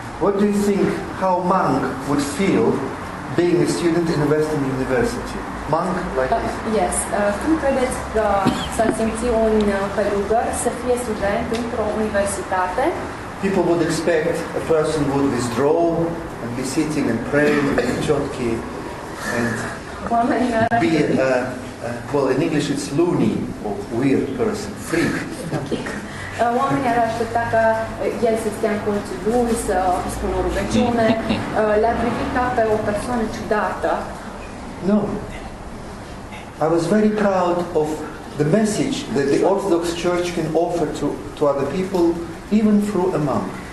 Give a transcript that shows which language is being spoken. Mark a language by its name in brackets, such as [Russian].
[English] What do you think how monk would feel being a student in a Western university? Monk like this? Yes. [Romanian] Cum credeți că s-ar simți un călugăr să fie student într-o universitate? [English] People would expect a person would withdraw and be sitting and praying with chotki and be well, in English it's loony or weird person, freak. [Romanian] Oamenii ar aștepta ca el să stea în colțul lui, să spună o rugăciune, le-ar privi ca pe o persoană ciudată. [English] No. I was very proud of the message that the Orthodox Church can offer to other people, even through a monk.